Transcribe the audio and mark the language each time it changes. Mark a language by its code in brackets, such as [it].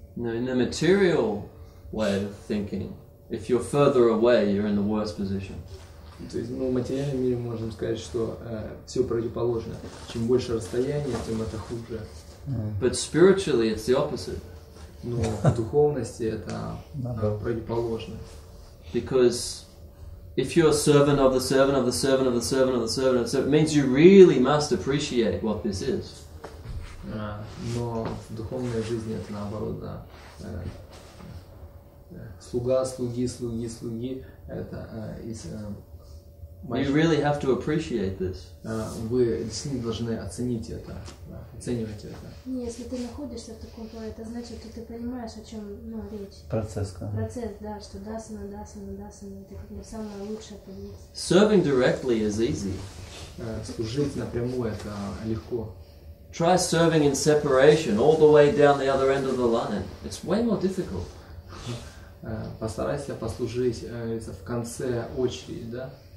[en] Now, in the material way of thinking, if you're further away, you're in the worst position. [ru] То есть, в материальном мире можем сказать, что все противоположно. Чем больше расстояние, тем это хуже. [en] But spiritually, it's the opposite. [ru] Но в духовности это противоположно. [en] Because if you're a servant of the servant of the servant of the servant of the servant of the servant, it means you really must appreciate what this is. [ru] Но в духовной жизни это наоборот, да. Слуга, слуги, слуги, слуги. Это из [en] You really have to appreciate this. [ru] Вы действительно должны оценить это, оценивать это. Если ты находишься в таком поле, это значит, что ты понимаешь, о чем речь. Процесс, Процесс, да, что дасана, это как бы самая лучшая позиция. [en] Serving directly is easy. [ru] Служить напрямую это легко. [en] Try serving in separation all the way down the other end of the line. It's way more difficult. [ru] Постарайся послужить в конце очереди, да?